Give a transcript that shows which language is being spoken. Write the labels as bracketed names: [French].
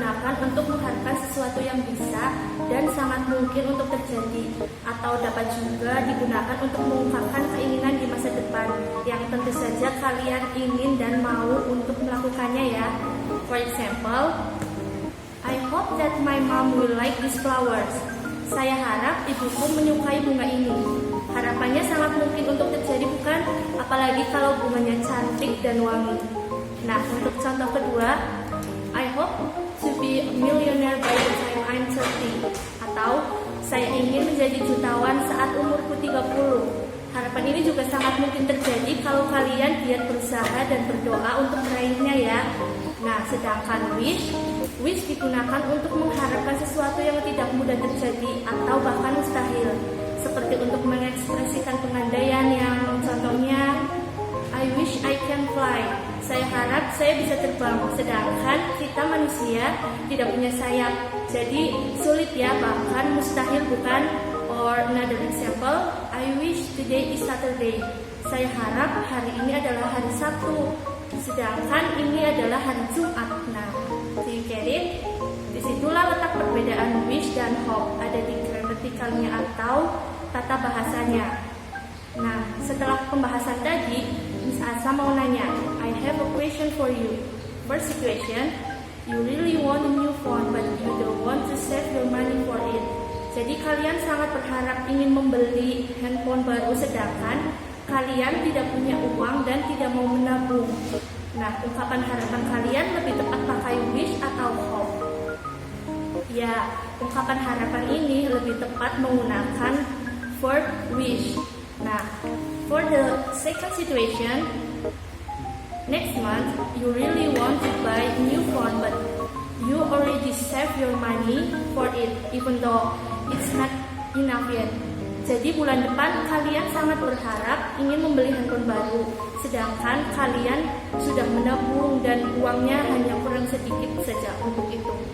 [Indonesian] digunakan untuk mengharapkan sesuatu yang bisa dan sangat mungkin untuk terjadi, atau dapat juga digunakan untuk mengungkapkan keinginan di masa depan yang tentu saja kalian ingin dan mau untuk melakukannya ya. [English] For example, I hope that my mom will like these flowers. [Indonesian] Saya harap ibuku menyukai bunga ini. Harapannya sangat mungkin untuk terjadi, bukan? Apalagi kalau bunganya cantik dan wangi. Nah, untuk contoh kedua, [English] I hope to be a millionaire by the time I'm 30. [Indonesian] Atau, saya ingin menjadi jutawan saat umurku 30. Harapan ini juga sangat mungkin terjadi kalau kalian giat berusaha dan berdoa untuk meraihnya ya. Nah, sedangkan wish digunakan untuk mengharapkan sesuatu yang tidak mudah terjadi atau bahkan mustahil. Seperti untuk mengekspresikan pengandaian yang contohnya, [English] I wish I can fly. [Indonesian] Saya harap saya bisa terbang. Sedangkan kita manusia tidak punya sayap. Jadi sulit ya, bahkan mustahil, bukan? [English] Or another example, I wish today is Saturday. [Indonesian] Saya harap hari ini adalah hari Sabtu. Sedangkan ini adalah hari Jumat. Nah, [English] do you get it? [Indonesian] Disitulah letak perbedaan wish dan hope, ada di gramatikalnya atau tata bahasanya. Nah, setelah pembahasan tadi, Miss Asa mau nanya, [English] I have a question for you. First situation, you really want a new phone but you don't want to save your money for it. [Indonesian] Jadi kalian sangat berharap ingin membeli handphone baru, sedangkan kalian tidak punya uang dan tidak mau menabung. Nah, ungkapan harapan kalian lebih tepat pakai wish atau hope? Ya, ungkapan harapan ini lebih tepat menggunakan verb wish. [English] Nah, for the second situation, next month you really want to buy a new phone but you already save your money for it even though it's not enough yet. [Indonesian] Jadi bulan depan kalian sangat berharap ingin membeli handphone baru, sedangkan kalian sudah menabung dan uangnya hanya kurang sedikit saja untuk itu.